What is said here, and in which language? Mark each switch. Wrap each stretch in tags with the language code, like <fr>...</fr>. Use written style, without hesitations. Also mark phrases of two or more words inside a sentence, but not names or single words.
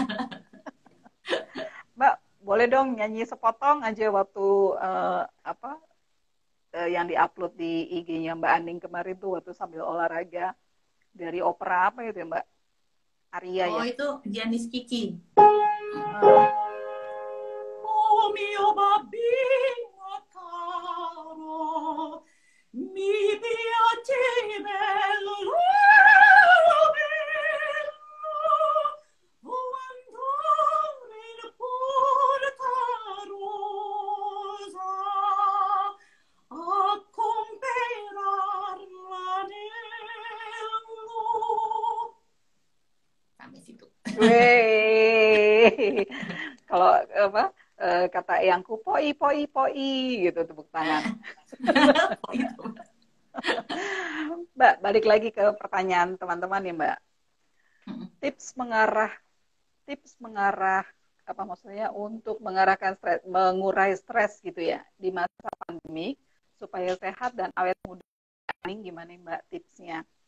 <id>Mbak, boleh dong nyanyi sepotong aja waktu apa yang diupload di IG-nya Mbak Aning kemarin tuh waktu sambil olahraga dari opera apa itu ya Mbak? Aria Oh ya. itu Giannis Kiki. Uh,</id> <it>Oh mio bambino caro, mi piace bello, bello, oh andare in porta rosa a comperar l'anello.</it> <id>Sampai situ. Wey, kalau apa kata eyangku poi poi poi gitu tepuk tangan. Oh, itu. Mbak, balik lagi ke pertanyaan teman-teman ya Mbak. Tips mengarah tips mengarah apa maksudnya untuk mengarahkan stres, mengurai stres gitu ya di masa pandemi supaya sehat dan awet muda Ini gimana Mbak tipsnya?</id>